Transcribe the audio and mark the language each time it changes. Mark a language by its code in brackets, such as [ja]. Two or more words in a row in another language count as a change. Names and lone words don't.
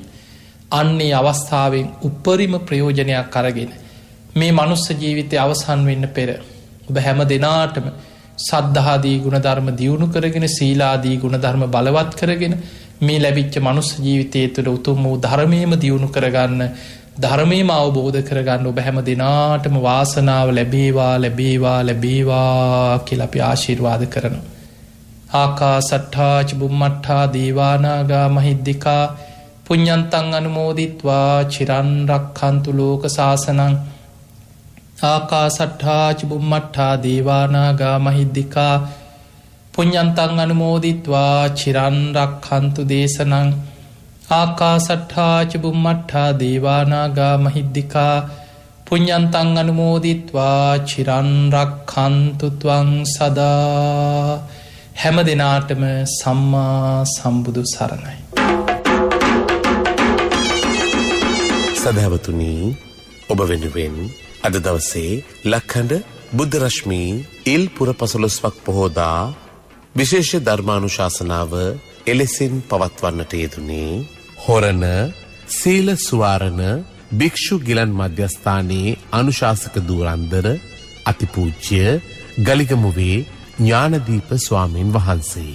[si] අන්නේ අවස්ථාවෙන් උපරිම ප්‍රයෝජනයක් අරගෙන මේ මනුස්ස ජීවිතය අවසන් වෙන්න පෙර ඔබ හැම දෙනාටම සද්ධාදී ගුණධර්ම දියුණු කරගෙන, සීලාදී ගුණධර්ම බලවත් කරගෙන මේ ලැබිච්ච මනුස්ස ජීවිතය තුළ උතුම් වූ ධර්මයේම දියුණු කරගන්න, ධර්මයේම අවබෝධ කරගන්න ඔබ හැම දෙනාටම වාසනාව ලැබේවා ලැබේවා ලැබේවා කියලා අපි ආශිර්වාද කරනවා. [pi] ආකාසට්ඨා ච බුම්මට්ඨා දීවානාගා මහිද්దికා පුඤ්ඤන්තං අනුමෝදිත්වා චිරන් රක්ඛන්තු ලෝක සාසනං. ආකාසට්ඨා ච බුම්මට්ඨා දීවානාගා මහිද්దికා පුඤ්ඤන්තං අනුමෝදිත්වා චිරන් රක්ඛන්තු දේශනං. ආකාසට්ඨා ච බුම්මට්ඨා දීවානාගා මහිද්దికා පුඤ්ඤන්තං අනුමෝදිත්වා චිරන් රක්ඛන්තු ත්වං සදා. [si] හැම දිනාටම සම්මා සම්බුදු සරණයි. සදහවතුනි, ඔබ වෙනුවෙන් අද දවසේ ලක්හඬ බුද්ධ රශ්මී ඉල් පුර 15ක් පොහෝදා විශේෂ ධර්මානුශාසනාව එලෙසින් පවත්වන්නට යෙදුනේ හොරණ සීල සුවාරණ භික්ෂු ගිලන් මධ්‍යස්ථානයේ අනුශාසක ධුරන්දර අතිපූජ්‍ය ගලිගමුවේ ඥානදීප ස්වාමීන් වහන්සේ.